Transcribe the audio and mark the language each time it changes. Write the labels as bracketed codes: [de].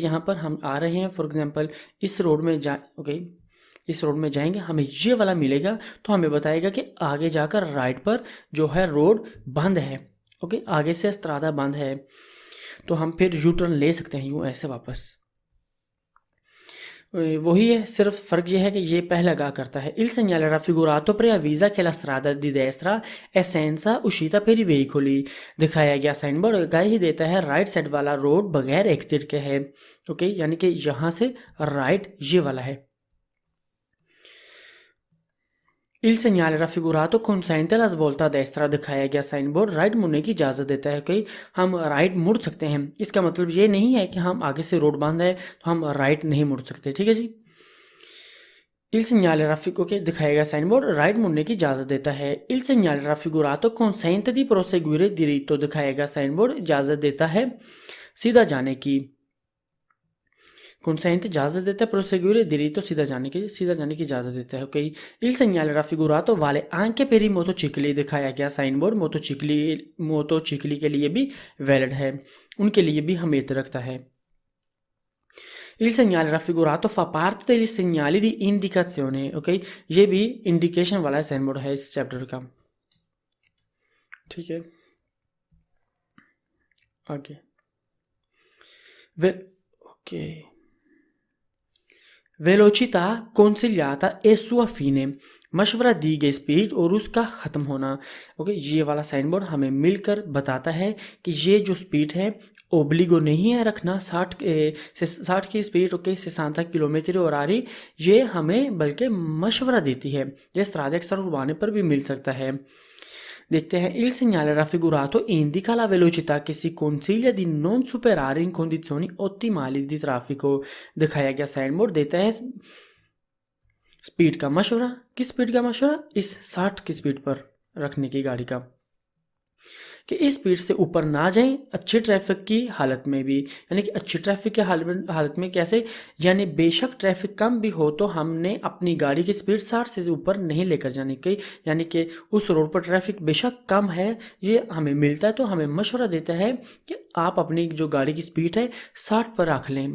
[hi] यहाँ पर हम आ रहे हैं फॉर एग्जांपल इस रोड में ओके, इस रोड में जाएंगे, हमें ये वाला मिलेगा तो हमें बताएगा कि आगे जाकर राइट पर जो है रोड बंद है, ओके, आगे से स्त्रादा बंद है, तो हम फिर यू टर्न ले सकते हैं यूँ ऐसे वापस। वही है, सिर्फ फ़र्क ये है कि ये पहले आगाह करता है। [it] Il segnale raffigurato preavvisa che la strada di destra è senza uscita per i veicoli। [hi] दिखाया गया साइन बोर्ड आगाही ही देता है राइट साइड वाला रोड बगैर एक्सिट के है, ओके, यानी कि यहाँ से राइट ये वाला है। [it] Il segnale raffigurato consente la svolta a destra। [hi] दिखाया गया साइन बोर्ड राइट मुड़ने की इजाज़त देता है कि हम राइट मुड़ सकते हैं। इसका मतलब ये नहीं है कि हम आगे से रोड बंद है तो हम राइट नहीं मुड़ सकते, ठीक है जी। [it] Il segnale raffigurato, [hi] ओके, दिखाया गया साइन बोर्ड राइट मुड़ने की इजाज़त देता है। [it] Il segnale raffigurato consente di proseguire diritto। [hi] दिखाया गया साइन बोर्ड इजाज़त देता है सीधा जाने की। कंसेंट इजाज़त देता है प्रोसेग्यूरे diritto सीधा जाने की इजाज़त देता है, okay. [it] Il segnale raffigurato vale anche per i motocicli। [hi] दिखाया गया साइन बोर्ड मोटोचिकली के लिए भी वैलिड है, उनके लिए भी हमें रखता है। [it] Il segnale raffigurato fa parte degli segnali di indicazione, [hi] okay, ये भी इंडिकेशन वाला साइन बोर्ड है इस चैप्टर का, ठीक है। आगे okay, वेलोचिता [it] consigliata e sua fine। [hi] मशवरा दी गई स्पीड और उसका ख़त्म होना, ओके। ये वाला साइन बोर्ड हमें मिलकर बताता है कि ये जो स्पीड है ओब्लिगो नहीं है रखना 60 की स्पीड, ओके, 60 किलोमीटर और आ रही, ये हमें बल्कि मशवरा देती है। ये स्त्राद अक्सर उड़वाने पर भी मिल सकता है। देखते हैं। [it] Il segnale raffigurato indica la velocità che si consiglia di non superare in condizioni ottimali di traffico। [hi] दिखाया गया साइन बोर्ड देता है स्पीड का मशवरा। किस स्पीड का मशवरा? इस 60 की स्पीड पर रखने की गाड़ी का, कि इस स्पीड से ऊपर ना जाएं अच्छी ट्रैफिक की हालत में भी। यानी कि अच्छी ट्रैफिक की हालत में कैसे, यानी बेशक ट्रैफिक कम भी हो तो हमने अपनी गाड़ी की स्पीड 60 से ऊपर नहीं लेकर जाने की, यानी कि उस रोड पर ट्रैफिक बेशक कम है ये हमें मिलता है तो हमें मशवरा देता है कि आप अपनी जो गाड़ी की स्पीड है 60 पर रख लें।